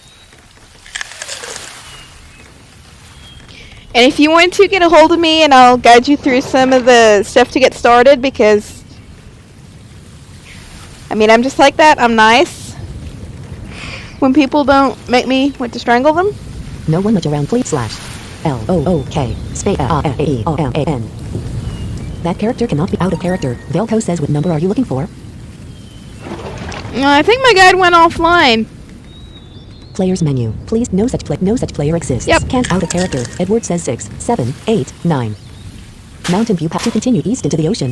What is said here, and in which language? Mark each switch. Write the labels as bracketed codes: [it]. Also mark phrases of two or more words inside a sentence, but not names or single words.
[en] And if you want to, get a hold of me and I'll guide you through some of the stuff to get started because... I mean, I'm just like that. I'm nice. When people don't make me want to strangle them. No one much around, please slash. L-O-O-K space A-E-O-M-A-N. That character cannot be out of character. Velco says, what number are you looking for? I think my guide went offline. Players menu. Please, no such player exists. Yep. Can't out of character. Edward says 6, 7, 8, 9. Mountain View path to continue east into the ocean.